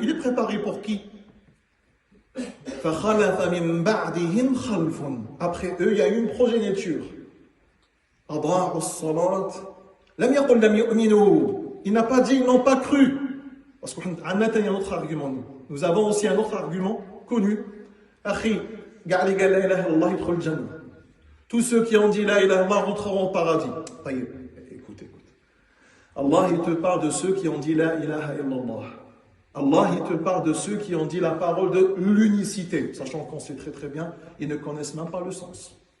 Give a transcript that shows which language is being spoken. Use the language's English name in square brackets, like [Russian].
[French] Il est préparé pour qui? [Arabic] فَخَلَفَ مِن بَعْدِهِمْ خَلْفٌ. [French] Après eux, il y a eu une progéniture. [Arabic] أَضَاعُوا الصَّلَاةَ لَمْ يَقُلْ لَمْ يُؤْمِنُوا. [French] Il n'a pas dit ils n'ont pas cru. Parce qu'on a un autre argument. Nous avons aussi un autre argument connu. [Arabic] Akhi, قال لا إله إلا الله يدخل الجنة. [French] Tous ceux qui ont dit [Arabic] la ilaha illallah [French] rentreront au paradis. Écoute. Allah, il te parle de ceux qui ont dit [Arabic] la ilaha illallah. [French] Allah, il te parle de ceux qui ont dit la parole de l'unicité. Sachant qu'on sait très très bien, ils ne connaissent même pas le sens.